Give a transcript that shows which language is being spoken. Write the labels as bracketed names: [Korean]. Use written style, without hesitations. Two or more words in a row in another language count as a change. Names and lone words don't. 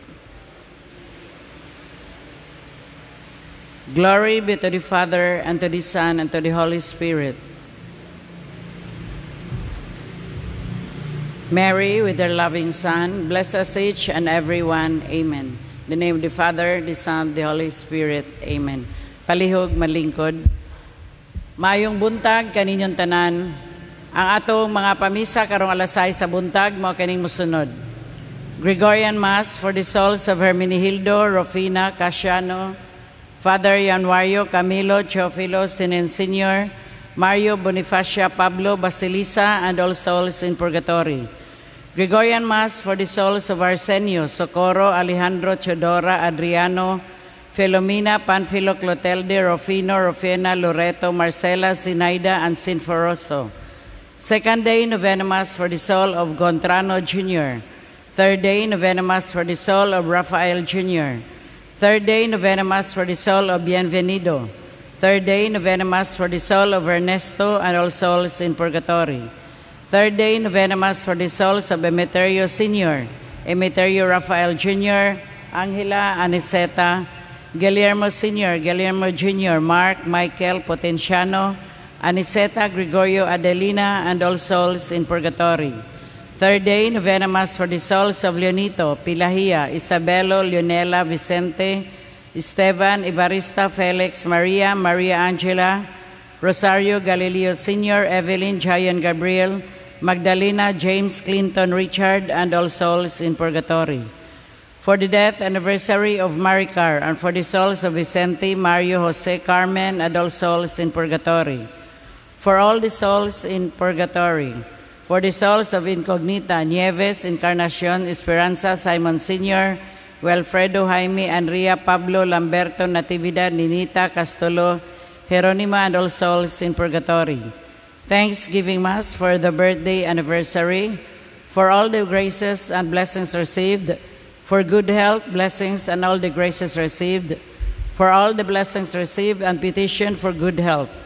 [English] Glory be to the Father, and to the Son, and to the Holy Spirit. Mary, with her loving Son, bless us each and every one. Amen. In the name of the Father, the Son, the Holy Spirit. [Cebuano] Amen. Palihog, malingkod. Mayong buntag kaninyong tanan. Ang atong mga pamisa karong alas 6 sa buntag, mo kaning musunod. [English] Gregorian Mass for the souls of Hermenegildo, Rufina, Casiano, Father Januario, Camilo, Teofilo, Sinen Sr., Mario Bonifacia, Pablo, Basilisa, and all souls in purgatory. Gregorian Mass for the souls of Arsenio, Socorro, Alejandro, Teodora, Adriano, Filomena, Panfilo, Clotelde, Rufino, Rufina, Loreto, Marcela, Zinaida, and Sinforoso. Second day, Novena Mass for the soul of Gontrano Jr. Third day, Novena Mass for the soul of Rafael Jr. Third day, Novena Mass for the soul of Bienvenido. Third day, Novena Mass for the soul of Ernesto and all souls in purgatory. Third day, Novena Mass for the souls of Emeterio Sr., Emeterio Rafael Jr., Angela Aniceta, Guillermo Sr., Guillermo Jr., Mark, Michael Potenciano, Aniceta, Gregorio Adelina, and all souls in purgatory. Third day, Novena Mass for the souls of Leonito, Pilahia, Isabelo, Leonela, Vicente, Esteban, Evarista, Felix, Maria, Maria Angela, Rosario Galileo Sr., Evelyn, Jayan Gabriel, Magdalena, James, Clinton, Richard, and all souls in purgatory. For the death anniversary of Maricar, and for the souls of Vicente, Mario, Jose, Carmen, and all souls in purgatory. For all the souls in purgatory. For the souls of Incognita, Nieves, Encarnacion, Esperanza, Simon Sr., Wilfredo, Jaime, Andrea, Pablo, Lamberto, Natividad, Ninita, Castolo, Jeronima, and all souls in purgatory. Thanksgiving Mass for the birthday anniversary, for all the graces and blessings received, for good health, blessings, and all the graces received, for all the blessings received, and petition for good health.